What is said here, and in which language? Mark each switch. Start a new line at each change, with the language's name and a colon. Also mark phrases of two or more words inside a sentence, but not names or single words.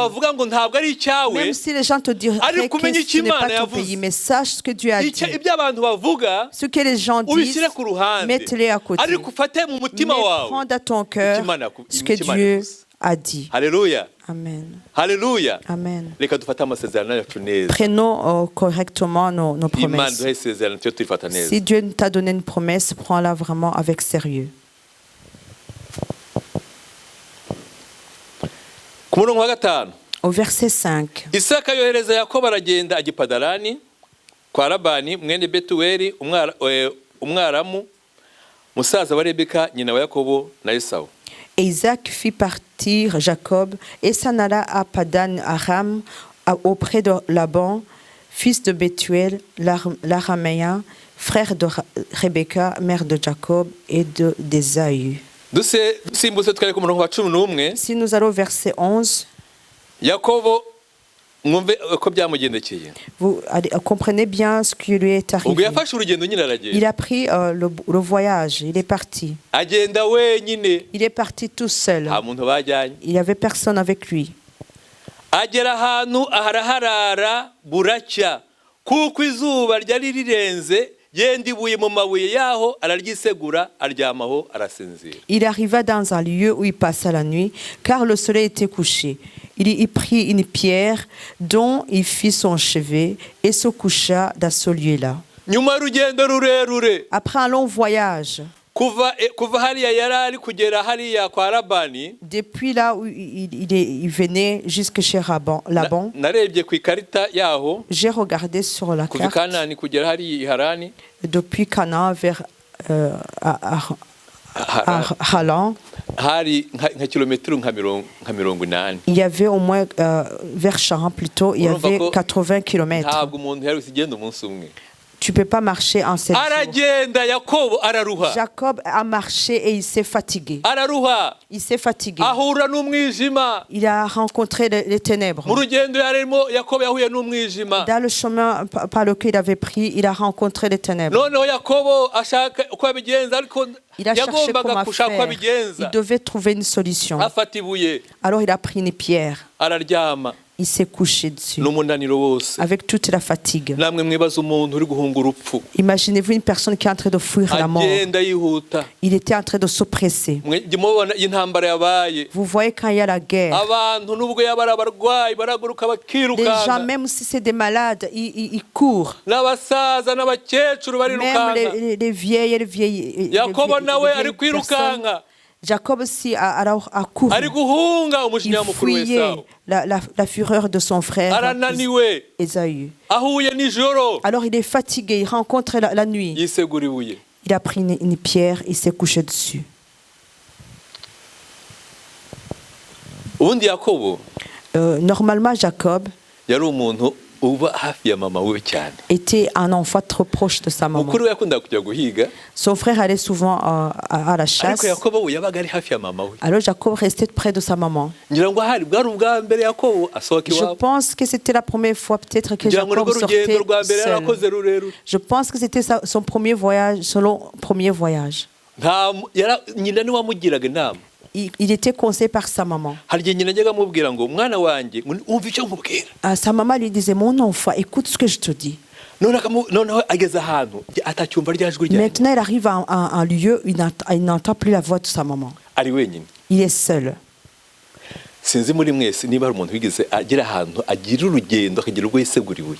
Kinyarwanda: bavuga ngo ntabwo ari icyawe,
French: Même si les gens te diraient
Kinyarwanda: ariko
French: que
Kinyarwanda: umenye
French: ce
Kinyarwanda: icyo
French: n'est pas
Kinyarwanda: Imana
French: ton
Kinyarwanda: yavuze.
French: pays, mais sache ce que Dieu a dit.
Kinyarwanda: ibyo abantu bavuga
French: Ce que les gens disent,
Kinyarwanda: ubishyire ku ruhande,
French: mets-les à côté.
Kinyarwanda: ariko ufate mu
French: Mais
Kinyarwanda: mutima wawe
French: prends dans ton cœur
Kinyarwanda: icyo Imana
French: ce que
Kinyarwanda: icyo Imana
French: Dieu
Kinyarwanda: yavuze.
French: a dit.
Kinyarwanda: Haleluya,
French: Amen.
Kinyarwanda: haleluya.
French: Amen.
Kinyarwanda: Reka dufate amasezerano yacu neza.
French: Prenons correctement nos
Kinyarwanda: Imana
French: promesses.
Kinyarwanda: duhe isezerano tujye tuyifata neza.
French: Si Dieu t'a donné une promesse, prends-la vraiment avec sérieux.
Kinyarwanda: Ku murongo wa 5,
French: Au verset 5,
Kinyarwanda: Isaka yohereza Yakobo aragenda ajya i Padarani kwa Labani mwene Betuweli umwaramu musaza wa Rebeka nyina wa Yakobo na Esawu.
French: Et Isaac fit partir Jacob et s'en alla à Padan Aram auprès de Laban, fils de Bethuel, l'Araméen, frère de Rebecca, mère de Jacob et d'Ésaü.
Kinyarwanda: Dusimbutse twari ku murongo wa 11.
French: Si nous allons au verset 11,
Kinyarwanda: Yakobo mwumve ko byamugendekeye.
French: vous comprenez bien ce qui lui est
Kinyarwanda: Ubwo
French: arrivé.
Kinyarwanda: yafashe urugendo nyine
French: Il
Kinyarwanda: aragenda.
French: a pris le voyage, il est parti.
Kinyarwanda: Agenda wenyine.
French: Il est parti tout seul.
Kinyarwanda: Nta muntu bajyanye.
French: Il n'y avait personne avec lui.
Kinyarwanda: Agera ahantu aharaharara buracya kuko izuba ryari rirenze yenda ibuye mu mabuye yaho araryisegura aryamaho arasinzira.
French: Il arriva dans un lieu où il passa la nuit, car le soleil était couché. Il y prit une pierre dont il fit son chevet et se coucha dans ce lieu-là.
Kinyarwanda: Nyuma y'urugendo rurerure
French: Après un long voyage,
Kinyarwanda: kuva hariya yarari kugera hariya kwa Labani.
French: depuis là où il venait jusque chez Laban,
Kinyarwanda: Narebye ku ikarita yaho
French: j'ai regardé sur la
Kinyarwanda: kuva
French: carte,
Kinyarwanda: Kanani kugera hariya i Harani.
French: depuis Canaan vers Haran,
Kinyarwanda: Hari nka kilometero nka 80.
French: il y avait au moins, vers Charan plutôt, il y avait 80 km.
Kinyarwanda: Ntabwo umuntu yari kugenda umunsi umwe.
French: Tu ne peux pas marcher en 7 jours.
Kinyarwanda: Aragenda Yakobo araruha.
French: Jacob a marché et il s'est fatigué.
Kinyarwanda: Araruha.
French: Il s'est fatigué.
Kinyarwanda: Ahura n'umwijima.
French: Il a rencontré les ténèbres.
Kinyarwanda: Mu rugendo yarimo Yakobo yahuye n'umwijima.
French: Dans le chemin par lequel il avait pris, il a rencontré les ténèbres.
Kinyarwanda: Noneho Yakobo ashaka uko abigenza ariko
French: Il a cherché comment
Kinyarwanda: yagombaga gushaka uko
French: faire. Il
Kinyarwanda: abigenza.
French: devait trouver une solution.
Kinyarwanda: Afata ibuye
French: Alors il a pris une pierre.
Kinyarwanda: araryama
French: Il s'est couché dessus.
Kinyarwanda: n'umunaniro wose.
French: Avec toute la fatigue.
Kinyarwanda: Namwe mwibaza umuntu uri guhunga urupfu.
French: Imaginez-vous une personne qui est en train de fuir la mort.
Kinyarwanda: Agenda yihuta.
French: Il était en train de s'oppresser.
Kinyarwanda: Mubona intambara yabaye.
French: Vous voyez quand il y a la guerre.
Kinyarwanda: Abantu nubwo yabara abarwayi baraguruka
French: Les gens,
Kinyarwanda: bakirukanga.
French: même si c'est des malades, ils courent.
Kinyarwanda: N'abasaza n'abakecuru
French: Même
Kinyarwanda: barirukanga.
French: les vieilles et les vieilles.
Kinyarwanda: Yakobo nawe ari
French: personnes.
Kinyarwanda: kwirukanga.
French: Jacob aussi a couru.
Kinyarwanda: Ari guhunga
French: Il
Kinyarwanda: umujinya mukuru
French: fuyait
Kinyarwanda: w'Esawu.
French: la fureur de son frère
Kinyarwanda: Arananiwe.
French: Ésaü.
Kinyarwanda: Ahuye nijoro.
French: Alors il est fatigué, il rencontre la nuit.
Kinyarwanda: Yisegura ibuye.
French: Il a pris une pierre, il s'est couché dessus.
Kinyarwanda: Ubundi Yakobo
French: Normalement, Jacob
Kinyarwanda: yari umuntu uba hafi ya mama we cyane.
French: était un enfant trop proche de sa maman.
Kinyarwanda: Mukuru we yakundaga kujya guhiga.
French: Son frère allait souvent à la chasse.
Kinyarwanda: Ariko Yakobo we yabaga ari hafi ya mama we.
French: Alors Jacob restait près de sa maman.
Kinyarwanda: Ngira ngo hari bwari ubwa mbere Yakobo asohoka
French: Je
Kinyarwanda: iwabo.
French: pense que c'était la première fois peut-être que
Kinyarwanda: Ngira ngo
French: Jacob
Kinyarwanda: nirwo
French: sortait
Kinyarwanda: rugendo rwa mbere
French: seul.
Kinyarwanda: yarakoze rurerure.
French: Je pense que c'était son premier voyage, selon premier voyage.
Kinyarwanda: Nyina niwe wamugiraga inama.
French: Il était conseillé par sa maman.
Kinyarwanda: Hari igihe nyina ajyaga amubwira ngo mwana wanjye umva icyo nkubwira.
French: Sa maman lui disait, mon enfant, écoute ce que je te dis.
Kinyarwanda: Noneho ageze ahantu atacyumva rya jwi ryanjye.
French: Maintenant, il arrive à un lieu, il n'entend plus la voix de sa maman.
Kinyarwanda: Ari wenyine.
French: Il est seul.
Kinyarwanda: Sinzi muri mwese niba hari umuntu wigeze agera ahantu agira urugendo akagira ubwo yisegura ibuye.